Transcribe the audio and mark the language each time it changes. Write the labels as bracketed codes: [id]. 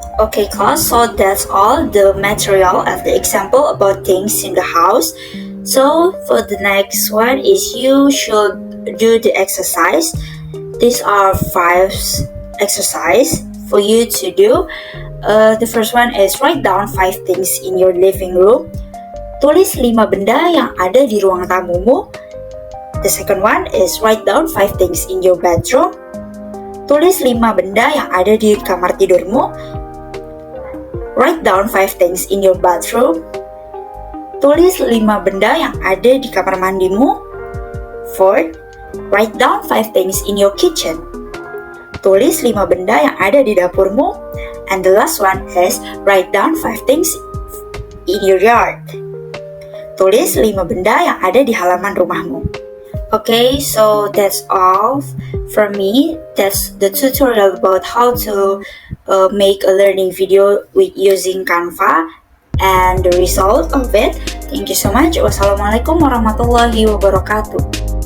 [en] Okay class, so that's all the material of the example about things in the house. So for the next one is you should do the exercise. These are 5 exercise for you to do. The first one is write down 5 things in your living room. [id] Tulis 5 benda yang ada di ruang tamumu. [en] The second one is write down 5 things in your bedroom. [id] Tulis 5 benda yang ada di kamar tidurmu. [en] Write down 5 things in your bathroom. [id] Tulis 5 benda yang ada di kamar mandimu. [en] 4. Write down 5 things in your kitchen. [id] Tulis 5 benda yang ada di dapurmu. [en] And the last one is write down 5 things in your yard. [id] Tulis 5 benda yang ada di halaman rumahmu. [en] Okay, so that's all from me. That's the tutorial about how to make a learning video with using Canva and the result of it. Thank you so much. Wassalamualaikum warahmatullahi wabarakatuh.